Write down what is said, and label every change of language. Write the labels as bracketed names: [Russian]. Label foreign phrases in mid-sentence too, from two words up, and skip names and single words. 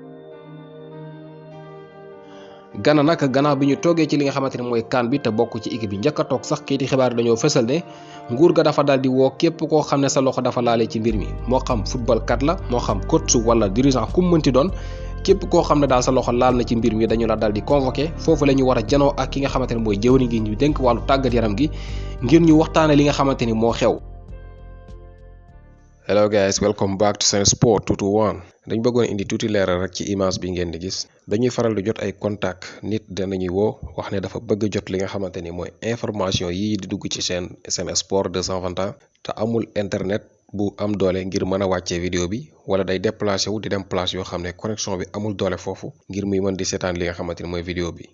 [Wolof] Gana nag gannaaw bi ñu toogee ci li nga xamante ne mooy CAN bi te bokk ci équipe bi njëkk a toog sax kayiti xibaar dañoo fësal ne nguur ga dafa daal di woo képp koo xam ne sa loxo dafa laale ci mbir mi moo xam football kat la moo xam coach wala dirigeant ku mu mënti doon képp koo xam ne daal sa loxo laal na ci mbir mi dañu la daal di convoqué foofu la ñu war a janoo ak ki nga xamante ne mooy jëwriñ gi ñu dénk wàllu tàggat yaram gi ngir ñu waxtaane li nga xamante ni moo xew. [English] Hello guys, welcome back to Sen Sport 221. [Wolof] dañ bëggoon indi tuuti leeral rek ci image bi ngeen di gis dañuy faral di jot ay contact nit danañuy woo wax ne dafa bëgg jot li nga xamante ni mooy information yii di dugg ci Sen Sport 221 te amul internet bu am doole ngir mën a wàccee vidéo bi wala day déplacé wu di dem place yoo xam ne connexion bi amul doole foofu ngir muy mën di seetaan li nga xamante ni mooy vidéo bi.